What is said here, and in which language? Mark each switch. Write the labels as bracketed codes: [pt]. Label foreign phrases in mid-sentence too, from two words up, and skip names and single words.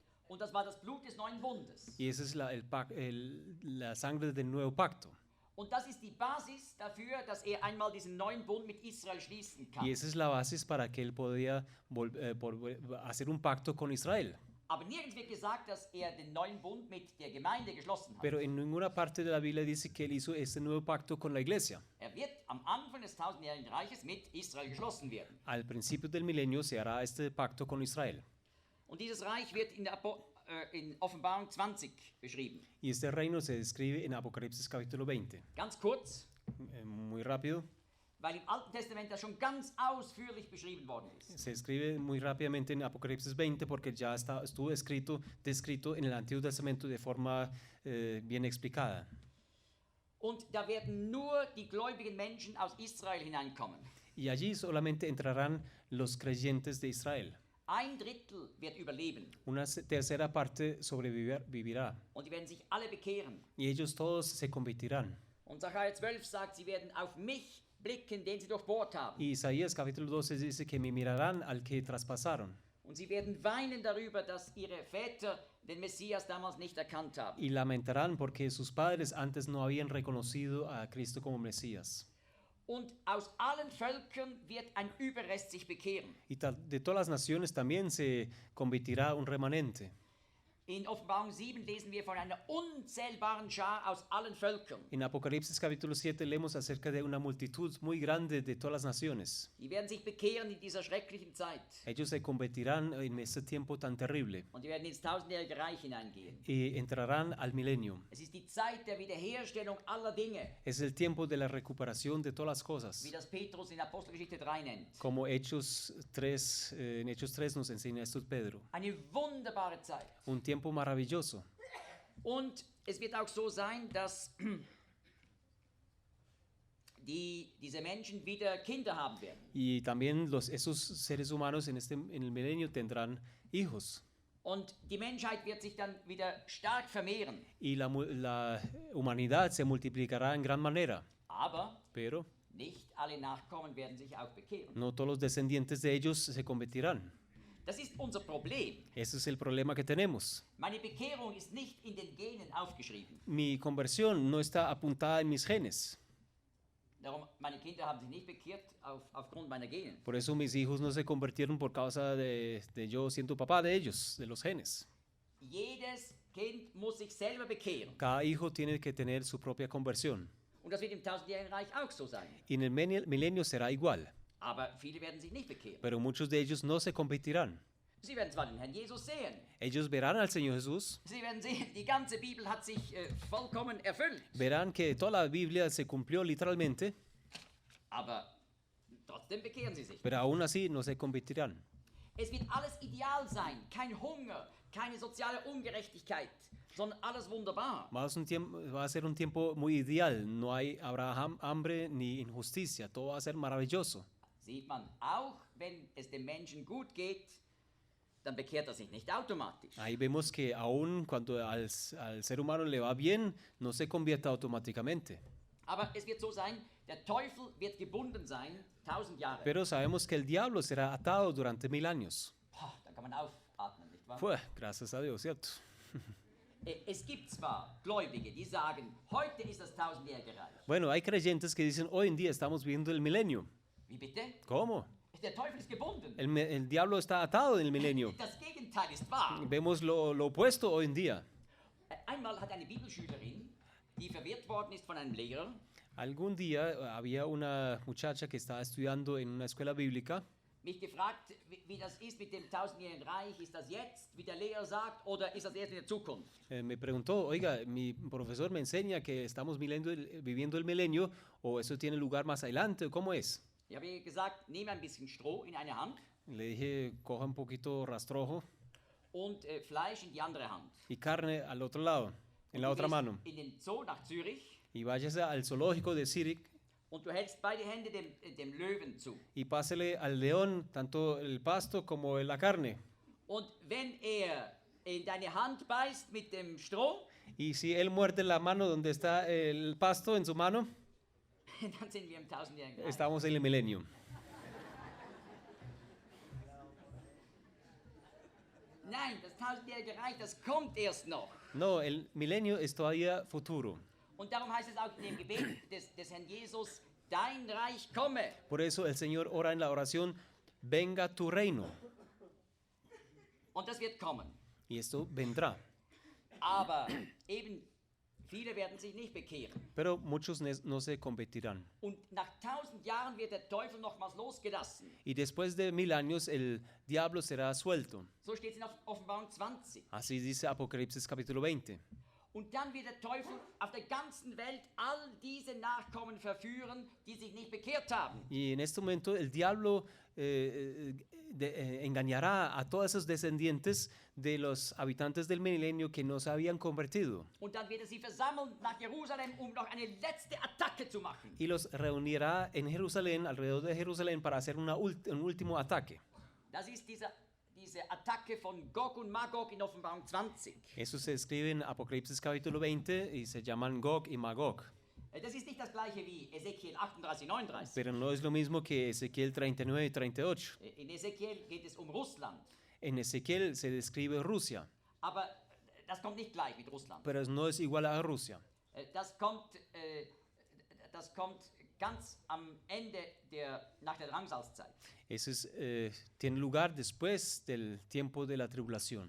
[de] Und das war das Blut des neuen Bundes. [es] Y esa es la sangre del nuevo pacto. [de] Und das ist die Basis dafür, dass er einmal diesen neuen Bund mit Israel schließen kann. [es] Y esa es la base para que él podía hacer un pacto con Israel. [de] Aber nirgends wird gesagt, dass er den neuen Bund mit der Gemeinde geschlossen hat. [es] Pero en ninguna parte de la Biblia dice que él hizo este nuevo pacto con la iglesia. [de] Er wird am Anfang des tausendjährigen Reiches mit Israel geschlossen werden. [es] Al principio del milenio se hará este pacto con Israel. [de] Und dieses Reich wird in Offenbarung 20 beschrieben. [es] Y este reino se describe en Apocalipsis capítulo 20. [de] Ganz kurz, [es] Muy rápido. [de] weil im Alten Testament das schon ganz ausführlich beschrieben worden ist. [es] Se escribe muy rápidamente en Apocalipsis 20 porque ya estuvo descrito en el Antiguo Testamento de forma bien explicada. [de] Und da werden nur die gläubigen Menschen aus Israel hineinkommen. [es] Y allí solamente entrarán los creyentes de Israel. [de] Ein Drittel wird überleben [es] Una tercera parte sobrevivirá. [de] und die werden sich alle bekehren. [es] Y ellos todos se convertirán. [de] Und Sacharja 12 sagt, sie werden auf mich blicken, den sie durchbohrt haben. [es] Y Isaías capítulo 12 dice que me mirarán al que traspasaron. [de] Und sie werden weinen darüber, dass ihre Väter den Messias damals nicht erkannt haben. [es] Y lamentarán porque sus padres antes no habían reconocido a Cristo como Mesías. [de] Und aus allen Völkern wird ein Überrest sich bekehren. [es] Y de todas las naciones también se convertirá un remanente. [de] In Offenbarung 7 lesen wir von einer unzählbaren Schar aus allen Völkern. [es] En Apocalipsis capítulo 7 leemos acerca de una multitud muy grande de todas las naciones. [de] Die werden sich bekehren in dieser schrecklichen Zeit. [es] Ellos se convertirán en este tiempo tan terrible [de] Und die werden ins tausendjährige Reich hineingehen. [es] y entrarán al milenio. [de] Es ist die Zeit der Wiederherstellung aller Dinge, [es] Es el tiempo de la recuperación de todas las [de] wie [es] cosas. [de] das Petrus in Apostelgeschichte 3 nennt. [es] Como en Hechos 3 nos enseña esto Pedro. [de] Eine wunderbare Zeit. [es] Un tiempo maravilloso. [de] Und es wird auch so sein, dass diese Menschen wieder Kinder haben werden. [es] Y también esos seres humanos en el milenio tendrán hijos. [de] Und die Menschheit wird sich dann wieder stark vermehren. [es] Y la humanidad se multiplicará en gran manera. [de] Aber [es] Pero [de] nicht alle Nachkommen werden sich auch bekehren. [es] no todos los descendientes de ellos se convertirán. [de] Das ist unser Problem. [es] Ese es el problema que tenemos. [de] Meine Bekehrung ist nicht in den Genen aufgeschrieben. [es] Mi conversión no está apuntada en mis genes. [de] Darum, meine Kinder haben sich nicht bekehrt aufgrund meiner Genen. [es] Por eso mis hijos no se convirtieron por causa de yo siendo papá de ellos, de los genes. [de] Jedes Kind muss sich selber bekehren. [es] Cada hijo tiene que tener su propia conversión. [de] Und das wird im tausendjährigen Reich auch so sein. [es] Y en el milenio será igual. [de] Aber viele werden sich nicht bekehren. [es] Pero muchos de ellos no se convertirán. [de] Sie werden zwar den Herrn Jesus sehen. [es] Ellos verán al Señor Jesús, [de] Sie werden sehen, die ganze Bibel hat sich vollkommen erfüllt. [es] verán que toda la Biblia se cumplió literalmente, [de] Aber trotzdem bekehren sie sich. [es] pero aún así no se convertirán. [de] Es wird alles ideal sein. Kein Hunger, keine soziale Ungerechtigkeit, sondern alles wunderbar. [es] Va a ser un tiempo muy ideal, no habrá hambre ni injusticia, todo va a ser maravilloso. [de] Sieht man, auch wenn es dem Menschen gut geht, dann bekehrt er sich nicht automatisch. [es] Ahí vemos que aún cuando al ser humano le va bien, no se convierte automáticamente. [de] Aber es wird so sein, der Teufel wird gebunden sein, 1000 Jahre. [es] Pero sabemos que el diablo será atado durante 1000 años. [de] Da kann man aufatmen, nicht wahr? [es] Gracias a Dios, ¿cierto? [de] Es gibt zwar Gläubige, die sagen, heute ist das tausendjährige Reich. [es] Bueno, hay creyentes que dicen, hoy en día estamos viviendo el milenio. [de] Wie bitte? [es] ¿Cómo? [de] Der Teufel ist gebunden. [es] El diablo está atado en el milenio. [de] Das Gegenteil ist wahr. [es] Vemos lo opuesto hoy en día. [de] Einmal hat eine Bibelschülerin, die verwirrt worden ist von einem Lehrer, [es] Algún día había una muchacha que estaba estudiando en una escuela bíblica [de] mich gefragt, wie das ist mit dem tausendjährigen Reich. Ist das jetzt, wie der Lehrer sagt, oder ist das erst in der Zukunft? [es] me preguntó, oiga, mi profesor me enseña que estamos viviendo el milenio o eso tiene lugar más adelante, ¿cómo es? [de] Ich habe ihr gesagt, nehme ein bisschen Stroh in eine Hand [es] Le dije, coja un poquito rastrojo [de] und Fleisch in die andere Hand. [es] y carne al otro lado, en la [de] Du [es] otra [de] gehst [es] mano. [de] in den Zoo nach Zürich [es] Y váyase al zoológico de Zurich [de] und du hältst beide Hände dem Löwen zu. [es] y pásele al león tanto el pasto como la carne. [de] Und wenn er in deine Hand beißt mit dem Stroh, [es] Y si él muerde la mano donde está el pasto en su mano, [de] dann sind wir im tausendjährigen Reich. [es] estamos en el milenio. [de] Nein, das tausendjährige Reich, das kommt erst noch. [es] No, el milenio es todavía futuro. [de] Und darum heißt es auch in dem Gebet des Herrn Jesus, dein Reich komme. [es] Por eso el Señor ora en la oración, venga tu reino. [de] Und das wird kommen. [es] Y esto vendrá. [de] Aber eben, viele werden sich nicht bekehren. [es] Pero muchos no se convertirán. [de] Und nach 1000 Jahren wird der Teufel nochmals losgelassen. [es] Y después de 1000 años el diablo será suelto. [de] So steht es in Offenbarung 20. [es] Así dice Apocalipsis capítulo 20. [de] Und dann wird der Teufel auf der ganzen Welt all diese Nachkommen verführen, die sich nicht bekehrt haben. [es] Y en este momento el diablo engañará a todos esos descendientes de los habitantes del milenio que no se habían convertido. [de] Und dann wird er sie versammeln nach Jerusalem, um noch eine letzte Attacke zu machen. [es] Y los reunirá en Jerusalén, alrededor de Jerusalén, para hacer un último ataque. [de] Das ist diese Attacke von Gog und Magog in Offenbarung 20. [es] Eso se escribe en Apocalipsis capítulo 20 y se llaman Gog y Magog. [de] Das ist nicht das gleiche wie Ezekiel 38, 39. [es] Pero no es lo mismo que Ezequiel 39 y 38. [de] In Ezekiel geht es Russland. [es] En Ezequiel se describe Rusia, [de] Aber das kommt nicht gleich mit Russland. [es] pero no es igual a Rusia. [de] Das kommt ganz am Ende nach der Drangsalzzeit. [es] Eso tiene lugar después del tiempo de la tribulación.